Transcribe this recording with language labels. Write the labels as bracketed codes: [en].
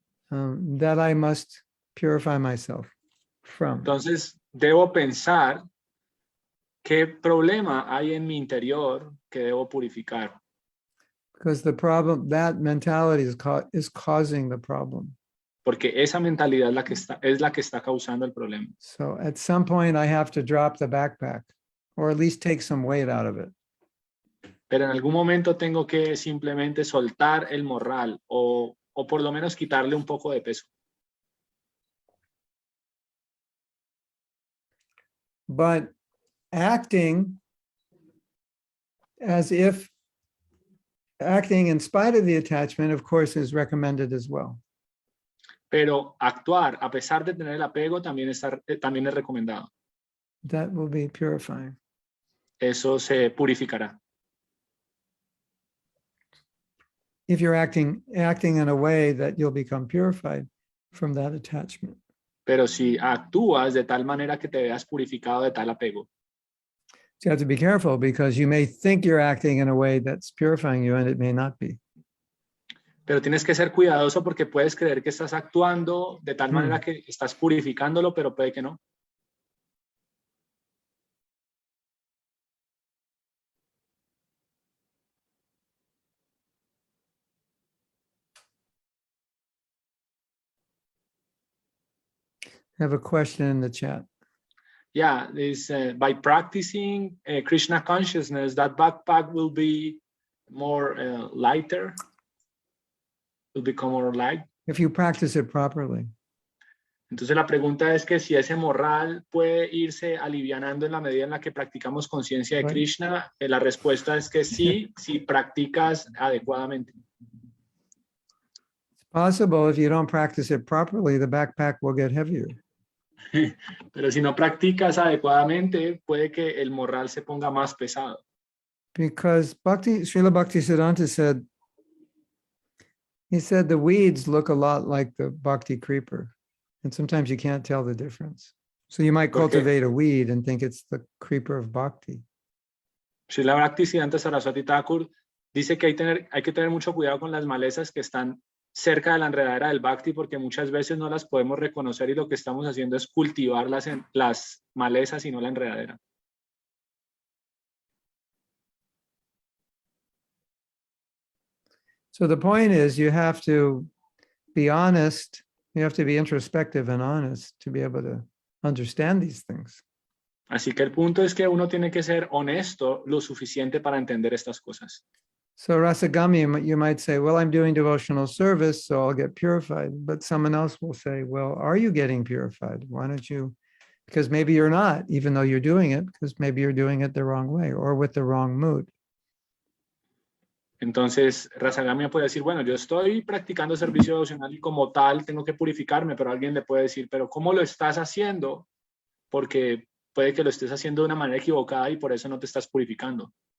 [en] That I must purify myself from. [es] entonces debo pensar qué problema hay en mi interior que debo purificar. [en] Because the problem, that mentality is causing the problem. [es] Porque esa mentalidad es la que está causando el problema. [en] So at some point I have to drop the backpack or at least take some weight out of it. [es] Pero en algún momento tengo que simplemente soltar el morral o por lo menos quitarle un poco de peso. [en] But acting as if acting in spite of the attachment, of course, is recommended as well. [es] Pero actuar a pesar de tener el apego también es recomendado. [en] That will be purifying. [es] Eso se purificará. [en] If you're acting in a way that you'll become purified from that attachment. [es] Pero si actúas de tal manera que te veas purificado de tal apego. [en] So you have to be careful because you may think you're acting in a way that's purifying you and it may not be. [es] Pero tienes que ser cuidadoso porque puedes creer que estás actuando de tal manera que estás purificándolo, pero puede que no. [en] I have a question in the chat. Yeah, by practicing Krishna consciousness, that backpack will be more lighter, will become more light. If you practice it properly. [es] Entonces la pregunta es que si ese morral puede irse alivianando en la medida en la que practicamos conciencia de Krishna, la respuesta es que sí, si practicas adecuadamente. [en] It's possible if you don't practice it properly, the backpack will get heavier. [es] Pero si no practicas adecuadamente, puede que el morral se ponga más pesado. [en] Because Srila Bhaktisiddhanta said, he said the weeds look a lot like the bhakti creeper. And sometimes you can't tell the difference. So you might cultivate a weed and think it's the creeper of bhakti. [es] Srila Bhaktisiddhanta Saraswati Thakur dice que hay que tener mucho cuidado con las malezas que están cerca de la enredadera del bhakti porque muchas veces no las podemos reconocer y lo que estamos haciendo es cultivar las malezas y no la enredadera. [en] So the point is you have to be honest, you have to be introspective and honest to be able to understand these things. [es] Así que el punto es que uno tiene que ser honesto lo suficiente para entender estas cosas. [en] So Rasagami, you might say, well, I'm doing devotional service, so I'll get purified. But someone else will say, well, are you getting purified? Why don't you? Because maybe you're not, even though you're doing it, because maybe you're doing it the wrong way or with the wrong mood. [es] Entonces, Rasagamia puede decir, bueno, yo estoy practicando servicio devocional y como tal tengo que purificarme, pero alguien le puede decir, pero ¿cómo lo estás haciendo? Porque puede que lo estés haciendo de una manera equivocada y por eso no te estás purificando.